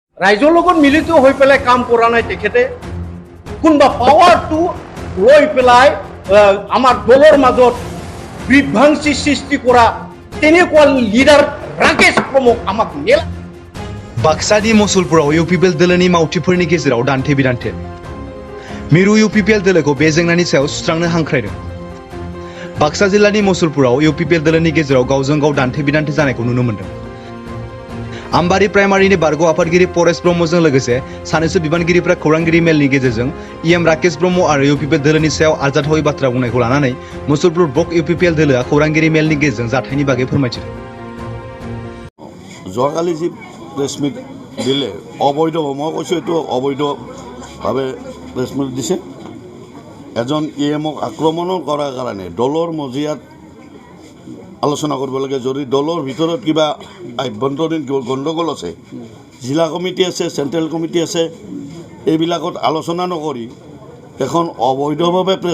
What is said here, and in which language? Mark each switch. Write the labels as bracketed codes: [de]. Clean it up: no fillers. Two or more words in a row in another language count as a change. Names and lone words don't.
[as] ৰাইজৰ লগত মিলিত হৈ পেলাই কাম কৰা নাই তেখেতে কোনোবা পাৱাৰটো লৈ পেলাই আমাৰ দলৰ মাজত বিভ্ৰান্তি সৃষ্টি কৰা তেনেকুৱা লিডাৰ राकेश प्रमुख आमाक नेला [brx] बाक्सानि मसुलपुराव इउपिपिएल दोलोनि मावथिफोरनि गेजेराव दान्थे बिदान्थे मिरु इउपिपिएल दोलोखौ बे जेंनानि सायाव सुस्रांनो हांख्रायदों बाक्सा जिल्लानि मसुलपुराव इउपिपिएल दोलोनि गेजेराव गावजों गाव दान्थे बिदान्थे जानायखौ नुनो मोन्दों आम्बारि प्राइमारिनि बारग' आफादगिरि परेश ब्रह्मजों लोगोसे सानैसो बिबानगिरिफ्रा खौरांगिरि मेलनि गेजेरजों इएम राकेश ब्रह्म आरो इउपिपिएल दोलोनि सायाव आरजाथावै बाथ्रा बुंनायखौ लानानै मसुलपुर ब्लक इउपिपिएल दोलोआ खौरांगिरि मेलनि गेजेरजों जाथायनि बागै फोरमायथिदों [as] যোৱাকালি যি [en] press meet [as] দিলে অবৈধ মই কৈছোঁ এইটো অবৈধভাৱে প্ৰেছ মিট দিছে এজন ইএমক আক্ৰমণ কৰাৰ কাৰণে দলৰ মজিয়াত আলোচনা কৰিব লাগে যদি দলৰ ভিতৰত কিবা আভ্যন্তৰীণ গণ্ডগোল আছে জিলা কমিটি আছে [en] central committee [as] আছে এইবিলাকত আলোচনা নকৰি এখন অবৈধভাৱে প্ৰেছ